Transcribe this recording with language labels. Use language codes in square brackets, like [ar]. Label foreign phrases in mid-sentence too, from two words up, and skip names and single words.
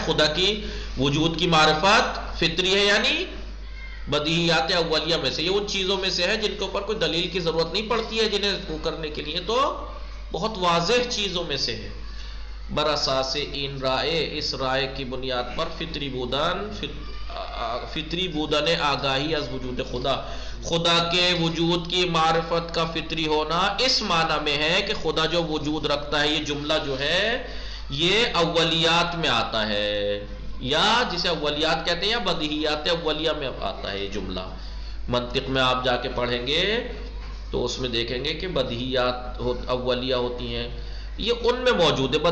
[ur] خدا کی وجود کی معرفت فطری ہے، یعنی بدیہیات اولیہ میں سے. یہ ان چیزوں میں سے ہے جن کے اوپر کوئی دلیل کی ضرورت نہیں پڑتی ہے جنہیں کرنے کے لیے، تو بہت واضح چیزوں میں سے ہے. [fa] براساس ان رائے، [ur] اس رائے کی بنیاد پر [fa] فطری بودن آگاہی از وجود خدا، [ur] خدا کے وجود کی معرفت کا فطری ہونا اس معنی میں ہے کہ خدا جو وجود رکھتا ہے، یہ جملہ جو ہے یہ اولیات میں آتا ہے، یا جسے اولیات کہتے ہیں یا بدیہیات اولیہ میں آتا ہے. یہ جملہ منطق میں آپ جا کے پڑھیں گے تو اس میں دیکھیں گے کہ بدیہیات اولیہ ہوتی ہیں، یہ ان میں موجود ہے.